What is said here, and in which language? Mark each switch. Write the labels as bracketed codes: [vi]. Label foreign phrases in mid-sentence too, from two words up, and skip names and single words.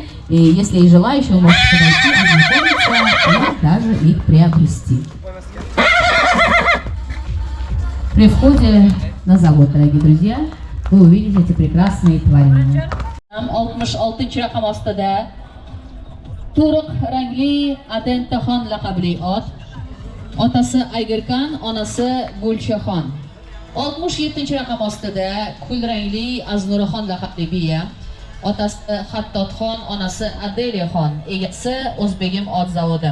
[ru] И если есть желающие, вы можете подойти, ознакомиться и даже их приобрести. При входе на завод, дорогие друзья, Вы увидите эти прекрасные творения. [uz] 66 raqam ostida to'riq rangli Adentaxon laqabli ot. Otasi Aygirkan, onasi Gulchaxon. 67 raqam ostida kul rangli Aznuraxon laqabli biya. Otasi Xattotxon, onasi Adeliyaxon, egasi O'zbegim ot zavodi.